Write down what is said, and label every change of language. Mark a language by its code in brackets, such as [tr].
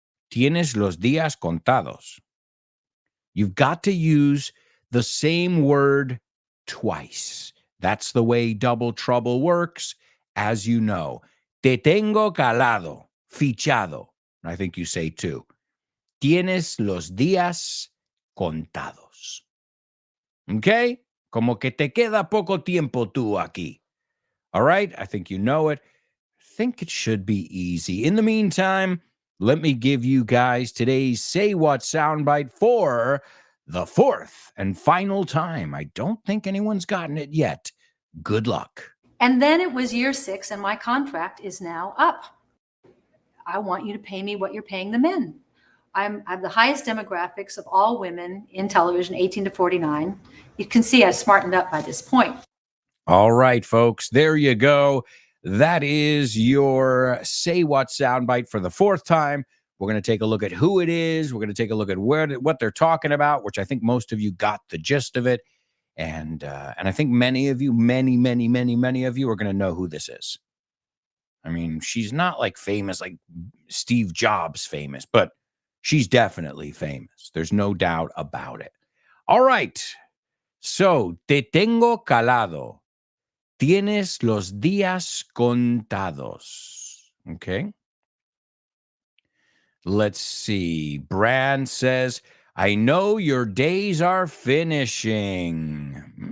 [es] Tienes los días contados. [en] You've got to use the same word twice. That's the way Double Trouble works, as you know. [es] Te tengo calado, fichado. [en] I think you say too. [es] Tienes los días contados. Okay? Como que te queda poco tiempo tú aquí. [en] All right? I think you know it. I think it should be easy. In the meantime, let me give you guys today's Say What soundbite for the fourth and final time. I don't think anyone's gotten it yet. Good luck. And then it was year 6, and my contract is now up. I want you to pay me what you're paying the men. I have the highest demographics of all women in television, 18 to 49. You can see I've smartened up by this point. All right, folks, there you go. That is your Say What soundbite for the fourth time. We're going to take a look at who it is. We're going to take a look at what they're talking about, which I think most of you got the gist of it. And I think many of you, many of you are going to know who this is. I mean, she's not like famous, like Steve Jobs famous, but she's definitely famous. There's no doubt about it. [es] All right. So, te tengo calado. Tienes los días contados. [en] Okay. Let's see. Brand says, I know your days are finishing.